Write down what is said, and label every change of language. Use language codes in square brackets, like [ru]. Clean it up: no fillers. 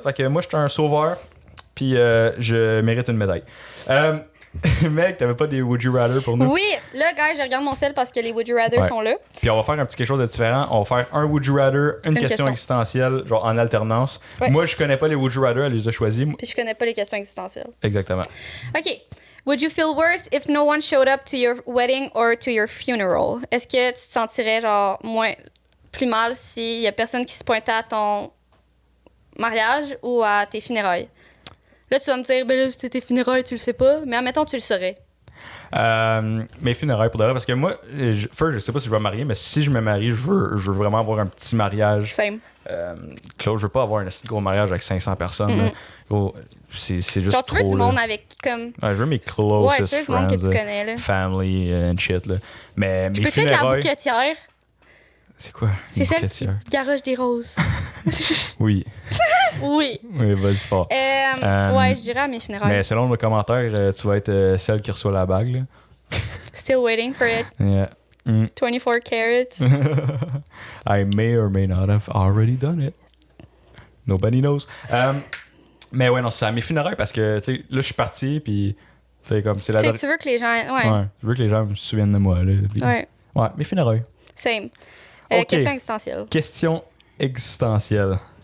[fr] Fait que moi, je suis un sauveur, puis je mérite une médaille. Mec, t'avais pas des Would You Rather pour nous? Oui, là, gars, je regarde mon sel parce que les Would You Rather sont là. Puis on va faire un petit quelque chose de différent. On va faire un Would You Rather, une question existentielle, genre en alternance. Ouais. Moi, je connais pas les Would You Rather, elle les a choisis. Puis je connais pas les questions existentielles. Exactement. OK. [en] Would you feel worse if no one showed up to your wedding or to your funeral? [fr] Est-ce que tu te sentirais genre plus mal s'il y a personne qui se pointait à ton mariage ou à tes funérailles? Là, tu vas me dire, ben là, c'était tes funérailles, tu le sais pas. Mais admettons, tu le saurais. Mes funérailles, pour de vrai, parce que moi, je sais pas si je vais me marier, mais si je me marie, je veux vraiment avoir un petit mariage. [en] Same. [fr] Claude, je veux pas avoir un gros mariage avec 500 personnes. Gros, c'est juste genre, trop. Tu veux du monde avec comme. Ouais, je veux mes closest [en] friends, [fr] monde que tu connais, là. [en] Family and shit. [fr] Là. Mais mes funérailles. Peux-tu être la bouquetière? C'est quoi? C'est une celle qui bouquetière? garoche des roses. Oui. Oui. Oui, vas-y fort. Ouais, je dirais à mes funérailles. Mais selon le commentaire, tu vas être celle qui reçoit la bague, là. [en] Still waiting for it. Yeah. 24 carats. I may or may not have already done it. Nobody knows. [fr] Mais ouais, non, c'est à mes funérailles parce que, tu sais, là, je suis parti, puis, tu sais, comme, c'est la Tu sais, dernière. tu veux que les gens. Ouais. Ouais, je veux que les gens me souviennent de moi, là. Puis... Ouais. Ouais, mes funérailles. [en] Same. [fr] Ok. Question existentielle. Question existentielle.